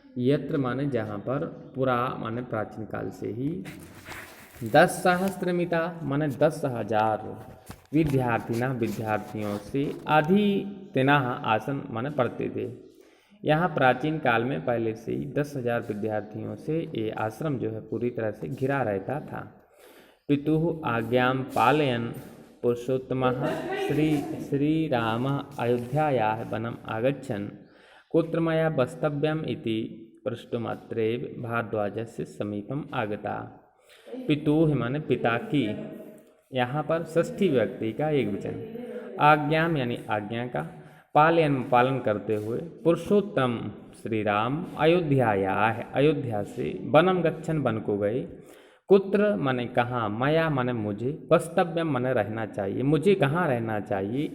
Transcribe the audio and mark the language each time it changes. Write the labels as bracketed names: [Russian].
[Hindi] यत्र माने जहाँ पर पुरा माने प्राचीन काल से ही 10,000 माने 10,000 विद्यार्थियों से अदितिनः आसन माने पढ़ते थे। यहाँ प्राचीन काल में पहले से ही 10,000 विद्यार्थियों से ये आश्रम जो है पूरी तरह से घिरा रहता था। [Sanskrit] पितुः आज्ञां पालयन् पुरुषोत्तमः श्री रामः अयोध्यायाः वनम् आगच्छन् कुत्र मया वस्तव्यम् इति प्रष्टुमत्रैव भारद्वाजस्य समीपम् आगता। [Hindi] पितुः माने पिता की यहाँ पर षष्ठी व्यक्ति का एक वचन। आज्ञाम यानी आज्ञा का पालन करते हुए पुरुषोत्तम श्री राम अयोध्या से वनम गच्छन वन को गए। कुत्र माने कहाँ, मया माने मुझे, वस्तव्यम माने रहना चाहिए, मुझे कहाँ रहना चाहिए।